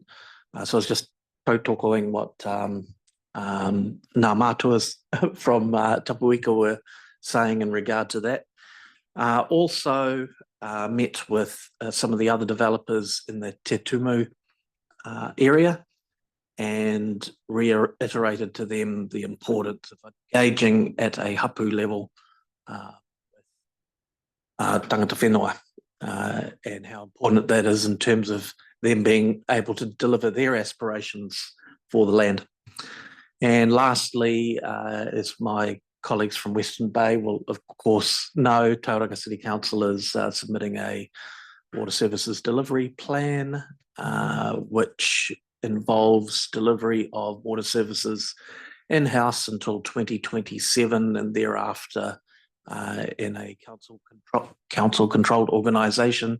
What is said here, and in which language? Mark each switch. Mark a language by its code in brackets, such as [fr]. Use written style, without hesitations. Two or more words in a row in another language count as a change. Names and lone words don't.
[en] So I was just tokoing what [mi] ngā mātuas [en] from Tapuika were saying in regard to that. Also met with some of the other developers in the Te Tumu area, and reiterated to them the importance of engaging at a hapu level [mi] tangata whenua, [en] and how important that is in terms of them being able to deliver their aspirations for the land. And lastly, as my colleagues from Western Bay will of course know, Tauranga City Council is submitting a water services delivery plan, which involves delivery of water services in-house until 2027 and thereafter in a council-controlled organisation.